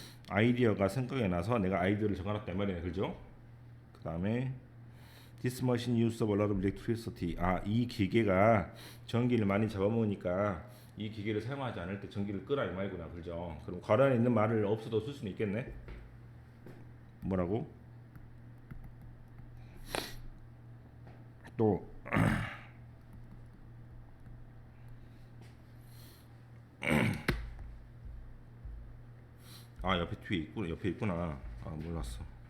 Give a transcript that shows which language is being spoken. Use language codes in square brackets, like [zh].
[ko] 아이디어가 생각이 나서 내가 아이디어를 적어놨단 말이네, 그죠? 그 다음에 [en] This machine uses a lot of electricity. [ko] 이 기계가 전기를 많이 잡아먹으니까 이 기계를 사용하지 않을 때 전기를 끄라 이 말이구나, 그죠? 그럼 괄호 안에 있는 말을 없어도 쓸 수는 있겠네. 뭐라고? 또 옆에 뒤에 있구나. 옆에 있구나. 몰랐어.